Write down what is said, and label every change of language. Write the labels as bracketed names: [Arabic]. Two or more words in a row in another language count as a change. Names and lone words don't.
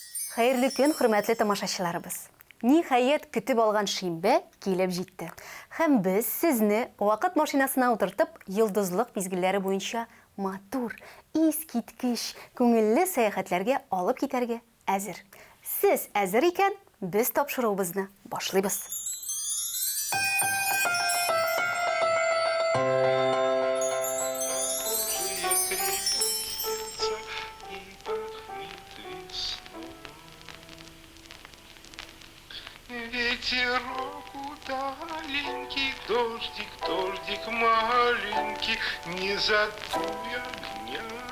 [Tatar] Хәерле көн, хөрмәтле тамашачыларыбыз. Ниһаять көтеп алган шимбә килеп җитте. Һәм без сезне вакыт машинасына утыртып, йолдызлык мизгелләре буенча матур, искиткеч, күңелле сәяхәтләргә алып китәргә әзер. Сез әзер икән, без тапшыруыбызны башлыйбыз. [Russian] Ветерок удаленький, дождик, дождик маленький, не задуй огня.